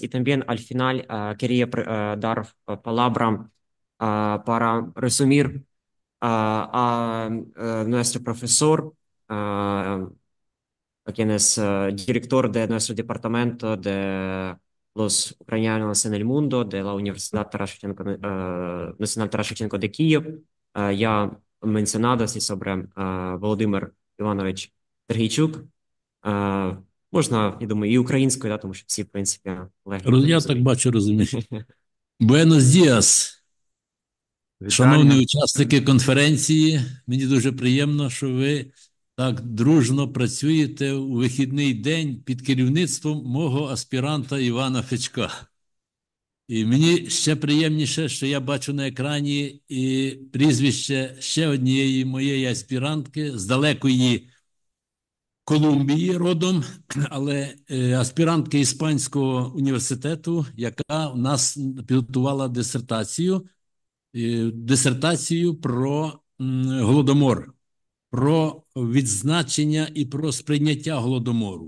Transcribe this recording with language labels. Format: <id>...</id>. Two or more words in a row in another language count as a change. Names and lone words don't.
<es>Y también al final quería dar palabra para resumir a nuestro profesor, quien es director de nuestro departamento de los ucranianos en el mundo de la Universidad Nacional Taras Shevchenko de Kiev. Ya mencionado así sobre Володимир Іванович Сергійчук.</es> <uk>Можна, я думаю, і українською, да, тому що всі, в принципі, легко. Я так бачу, розумію.</uk> <es>Buenos días,</es> <uk>шановні учасники конференції. Мені дуже приємно, що ви так дружно працюєте у вихідний день під керівництвом мого аспіранта Івана Фечка. І мені ще приємніше, що я бачу на екрані і прізвище ще однієї моєї аспірантки з далекої Колумбії родом, але аспірантки Іспанського університету, яка у нас підготувала дисертацію про Голодомор, про відзначення і про сприйняття Голодомору.</uk>